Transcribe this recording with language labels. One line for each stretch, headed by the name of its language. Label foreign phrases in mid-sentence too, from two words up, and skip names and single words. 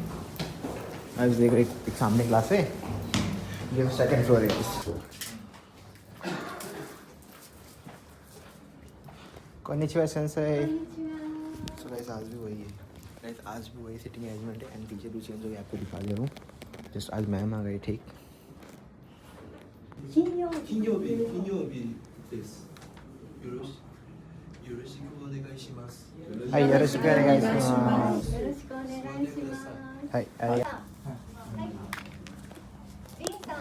Hindi: आज देख रहे एक सामने क्लास है, ये 2nd फ्लोर है।
Japanese: こんにちは先生.
English: so guys
Hindi: आज भी वही है गाइस, आज भी वही
English: sitting arrangement
Hindi: है एंड टीचर भी चेंज हो गया, आपको दिखा दे रहा हूँ। जस्ट आज मैम आ गई, ठीक।
Japanese: 金曜日です。よろしくお願いします。はい、よろしくお願いします。よろしくお願いします。はい、ありがとう。はい。リンさん。